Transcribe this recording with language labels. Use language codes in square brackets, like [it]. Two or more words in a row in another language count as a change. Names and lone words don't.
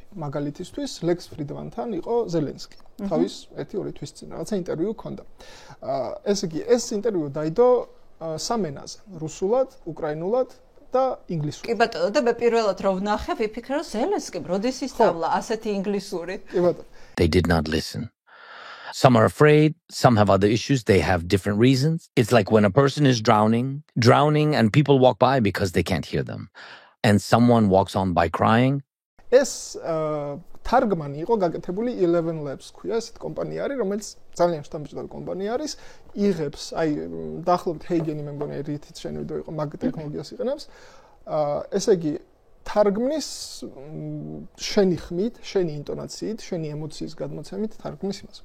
[ka] მაგალითისთვის ლექს ფრიდმანთან იყო ზელენსკი. თავის 1-2 თვის წინ რაღაცა ინტერვიუ ჰქონდა. ესე იგი ეს ინტერვიუ დაიდო სამ ენაზე: რუსულად, უკრაინულად და ინგლისურად. კი ბატონო, და მე პირველად რო ვნახე, ვიფიქრე რომ ზელენსკიმ როდის ისწავლა ასეთი ინგლისური. კი ბატონო. [en] They did not listen. Some are afraid, some have other issues, they have different reasons. It's like when a person is drowning and people walk by because they can't hear them. And someone walks on by crying. [ka] ეს თარგმანი იყო გაკეთებული 11 Labs ქვია, ესეთ კომპანია არის, რომელიც ძალიან შთამბეჭდავი კომპანია არის, იღებს, აი დაახლოებით ჰეიგენი მე მგონი რითიც შენი ვიდეო იყო, მაგ ტექნოლოგიას იყენებს. ესე იგი თარგმნის შენი ხმით, შენი ინტონაციით, შენი ემოციის გადმოცემით თარგმნის იმას.